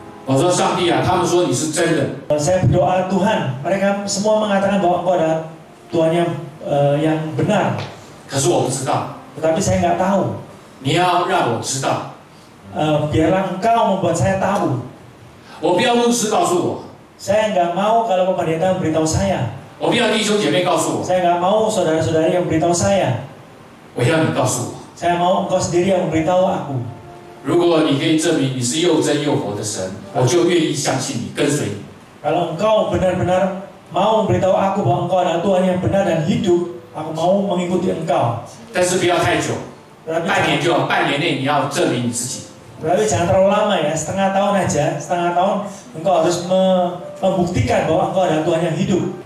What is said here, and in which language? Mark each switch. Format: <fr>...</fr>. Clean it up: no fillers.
<zh>我说上帝啊，他们说你是真的，</zh> <id>Saya berdoa Tuhan. Mereka semua mengatakan bahwa Engkau adalah Tuhan yang benar.</id> <zh>可是我不知道。</zh> <id>Tetapi saya nggak tahu.</id> <zh>你要让我知道，</zh> <id>Biarlah Engkau membuat saya tahu.</id> <zh>我不要牧师告诉我，</zh> <id>Saya nggak mau kalau pendeta memberitahu saya.</id> <zh>我不要弟兄姐妹告诉我，</zh> <id>Saya nggak mau saudara-saudari yang memberitahu saya.</id> <zh>我要你告诉我。</zh> <id>Saya mau Engkau sendiri yang memberitahu aku.</id> <zh>如果你可以证明你是又真又活的神，我就愿意相信你，跟随你。</zh> <id>Kalau Engkau benar-benar mau memberitahu aku bahwa Engkau adalah Tuhan yang benar dan hidup, aku mau mengikuti Engkau.</id> <zh>但是不要太久，</zh> <id>Tetapi</id> <zh>半年就好，半年内你要证明你自己。</zh> <id>jangan terlalu lama ya, setengah tahun aja. Setengah tahun Engkau harus membuktikan bahwa Engkau adalah Tuhan yang hidup.</id>